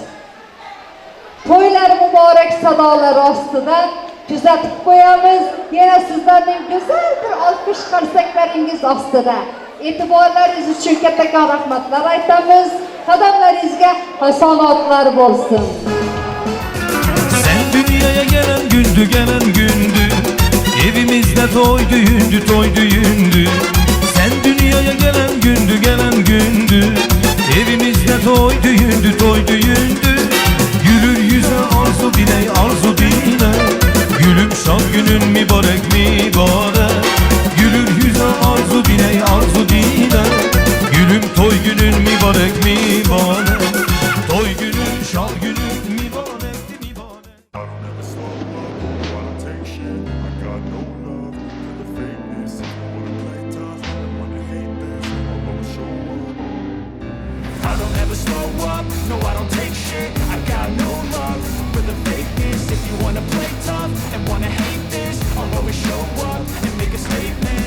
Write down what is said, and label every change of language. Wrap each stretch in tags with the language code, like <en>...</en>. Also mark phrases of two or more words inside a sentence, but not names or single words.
<uz>To'ylar muborak sadolar ostida kuzatib qo'yamiz. Yana sizlarning go'zal bir olqish qarsaklaringiz ostida. E'tiborlaringiz uchun kattakon rahmatlar aytamiz. Qadamlaringizga hasonotlar bo'lsin.</uz> <az>Sen dünyaya gelen gündü, evimizde toy düğündü. Sen dünyaya gelen gündü, evimizde toy düğündü. Gülür yüze arzu dile, gülüm şad günün mübarek. Gülür yüze arzu dile, gülüm toy günün mübarek. Toy günün şad günün mübarek.</az> <en>I don't ever slow up, I don't take shit. I got no love for the fakeness. If you wanna play tough and wanna hate this, I'll always show up. I don't ever slow up, no I don't take shit. I got no love for the fakeness. If you wanna play tough and wanna hate this, I'll always show up and make a statement.</en>